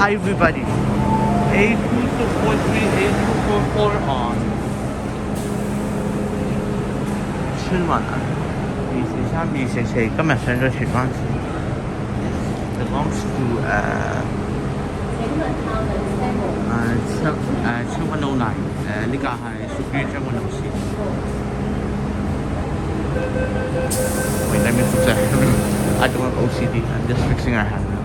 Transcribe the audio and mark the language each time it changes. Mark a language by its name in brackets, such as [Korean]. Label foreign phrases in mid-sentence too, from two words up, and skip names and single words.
[English] Hi everybody. A243, A244 on [Cantonese] 春晚243、244今日上咗荃灣線。 [English] It belongs to [Cantonese] 將軍澳9呢架係屬於將軍澳線。 [English] Wait, let me fix it. I don't have OCD. I'm just fixing our hand now.